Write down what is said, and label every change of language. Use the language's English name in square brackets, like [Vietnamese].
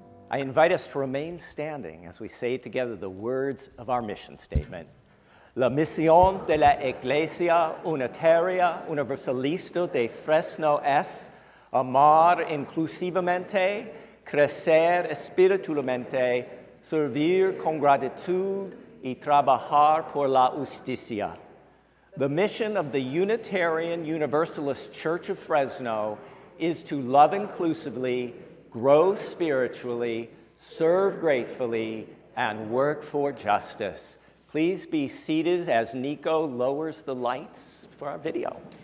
[English] I invite us to remain standing as we say together the words of our mission statement. [Spanish] La misión de la Iglesia Unitaria Universalista de Fresno es amar inclusivamente, crecer espiritualmente, servir con gratitud y trabajar por la justicia. [English] The mission of the Unitarian Universalist Church of Fresno is to love inclusively, grow spiritually, serve gratefully, and work for justice. Please be seated as Nico lowers the lights for our video.